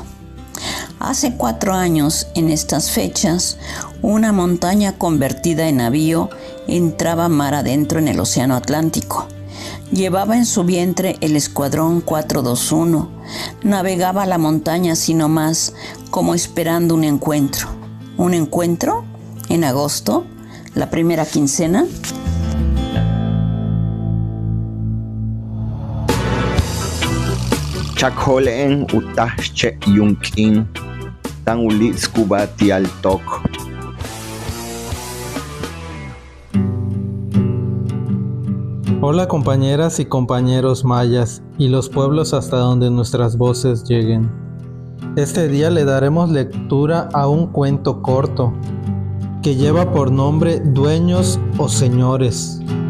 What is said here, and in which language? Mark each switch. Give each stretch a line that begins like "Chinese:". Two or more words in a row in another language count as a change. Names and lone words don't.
Spanish: Hace 4 años, en estas fechas, una montaña convertida en navío entraba mar adentro en el Océano Atlántico. Llevaba en su vientre el Escuadrón 421. Navegaba la montaña así nomás, como esperando un encuentro. ¿Un encuentro? ¿En agosto? ¿La primera quincena?
Tzeltal: Chakholen utahche yunkin tan ulit skubati al tok.
Spanish: Hola compañeras y compañeros mayas y los pueblos hasta donde nuestras voces lleguen. Este día le daremos lectura a un cuento corto que lleva por nombre Dueños o Señores.